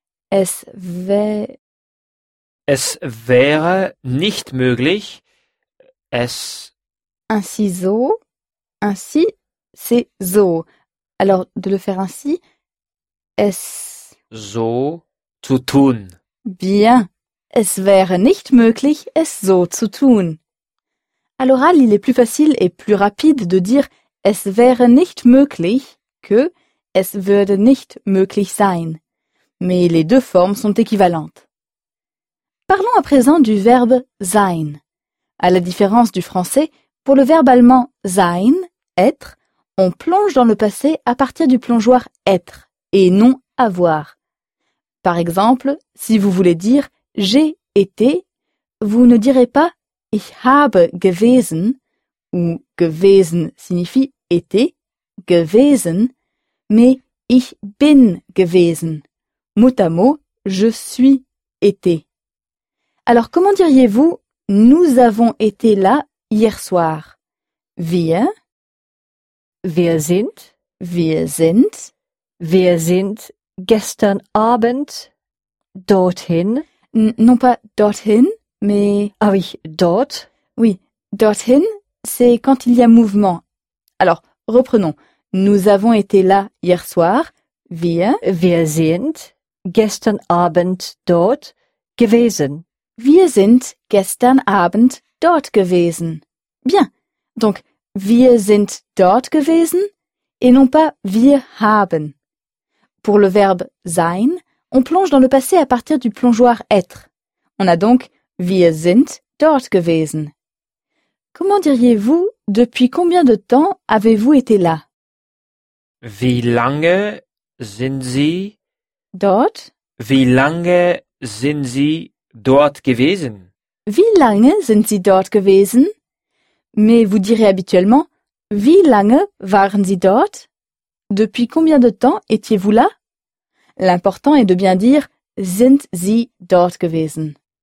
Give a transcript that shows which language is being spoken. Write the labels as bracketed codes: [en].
[de] Es wäre. Es wäre nicht möglich. Es. [fr] Ainsi, so. Ainsi, c'est so. Alors, de le faire ainsi, es. [de] So zu tun. [fr] Bien. [de] Es wäre nicht möglich, es so zu tun. [fr] À l'oral, il est plus facile et plus rapide de dire [de] es wäre nicht möglich [fr] que [de] es würde nicht möglich sein. [fr] Mais les deux formes sont équivalentes. Parlons à présent du verbe sein. À la différence du français, pour le verbe allemand sein, être, on plonge dans le passé à partir du plongeoir être et non avoir. Par exemple, si vous voulez dire j'ai été, vous ne direz pas [de] ich habe gewesen, [fr] où gewesen signifie été, gewesen, mais [de] ich bin gewesen. [fr] Mot à mot, je suis été. Alors, comment diriez-vous « nous avons été là hier soir » ? [de] Wir. Wir sind. Wir sind. Wir sind gestern Abend dorthin. [fr] Non pas dorthin, mais... Ah oui, dort. Oui, dorthin, c'est quand il y a mouvement. Alors, reprenons. Nous avons été là hier soir. [de] Wir. Wir sind gestern Abend dort gewesen. Wir sind gestern Abend dort gewesen. [fr] Bien. Donc, [de] wir sind dort gewesen [fr] et non pas [de] wir haben. [fr] Pour le verbe sein, on plonge dans le passé à partir du plongeoir être. On a donc [de] wir sind dort gewesen. [fr] Comment diriez-vous depuis combien de temps avez-vous été là? [de] Wie lange sind Sie dort? Wie lange sind Sie dort gewesen? Wie lange sind Sie dort gewesen? [fr] Mais vous direz habituellement [de] wie lange waren Sie dort? [fr] Depuis combien de temps étiez-vous là? L'important est de bien dire [de] sind Sie dort gewesen?